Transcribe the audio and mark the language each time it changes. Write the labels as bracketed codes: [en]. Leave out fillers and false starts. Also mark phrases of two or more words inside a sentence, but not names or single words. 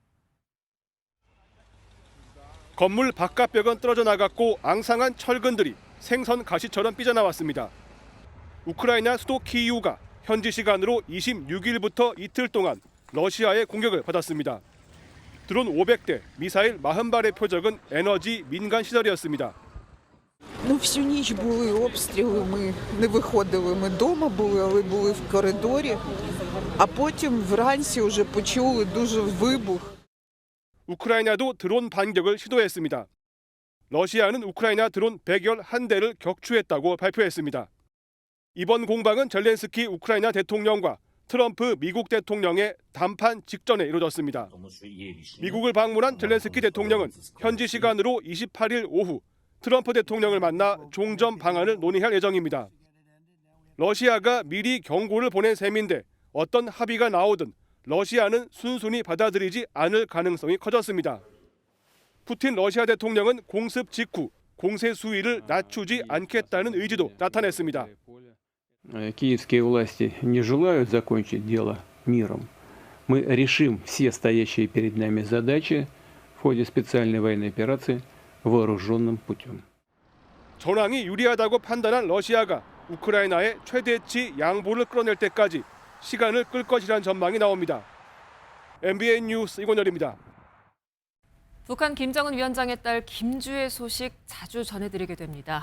[ko] 건물 바깥벽은 떨어져 나갔고 앙상한 철근들이 생선 가시처럼 삐져나왔습니다. 우크라이나 수도 키이우가 현지 시간으로 26일부터 이틀 동안 러시아의 공격을 받았습니다. 드론 500대, 미사일 40발의 표적은 에너지 민간 시설이었습니다. [uk] Всю ніч були обстріли, ми не виходили, ми вдома були, але були в коридорі, а потім вранці вже почули дуже вибух. [ko] 우크라이나도 드론 반격을 시도했습니다. 러시아는 우크라이나 드론 111대를 격추했다고 발표했습니다. 이번 공방은 젤렌스키 우크라이나 대통령과 트럼프 미국 대통령의 담판 직전에 이루어졌습니다. 미국을 방문한 젤렌스키 대통령은 현지 시간으로 28일 오후 트럼프 대통령을 만나 종전 방안을 논의할 예정입니다. 러시아가 미리 경고를 보낸 셈인데 어떤 합의가 나오든 러시아는 순순히 받아들이지 않을 가능성이 커졌습니다. 푸틴 러시아 대통령은 공습 직후 공세 수위를 낮추지 않겠다는 의지도 나타냈습니다. [ru] Киевские власти не желают закончить дело миром. Мы решим все стоящие перед нами задачи в ходе специальной военной операции вооруженным путем. [ko] 전황이 유리하다고 판단한 러시아가 우크라이나의 최대치 양보를 끌어낼 때까지 시간을 끌 것이라는 전망이 나옵니다. MBN 뉴스 이권열입니다. 북한 김정은 위원장의 딸 김주의 소식 자주 전해드리게 됩니다.